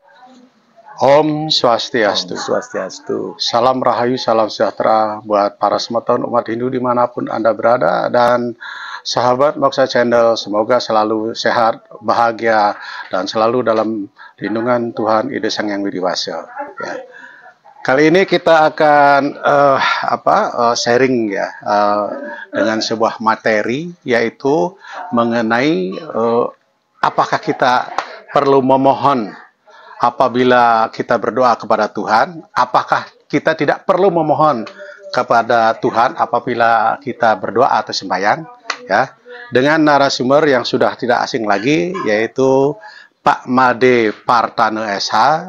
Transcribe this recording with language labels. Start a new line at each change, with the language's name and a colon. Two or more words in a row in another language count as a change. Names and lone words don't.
Balinese: Om Swastiastu. Swastiastu.
Indonesian: Salam Rahayu, salam sejahtera buat para semeton umat Hindu dimanapun Anda berada, dan sahabat Moksa Channel, semoga selalu sehat, bahagia, dan selalu dalam lindungan Tuhan Ide Sang Yang Widiwasa. Ya. Kali ini kita akan sharing ya dengan sebuah materi, yaitu mengenai apakah kita perlu memohon apabila kita berdoa kepada Tuhan, apakah kita tidak perlu memohon kepada Tuhan apabila kita berdoa atau sembahyang, ya, dengan narasumber yang sudah tidak asing lagi, yaitu Pak Made Partane SH.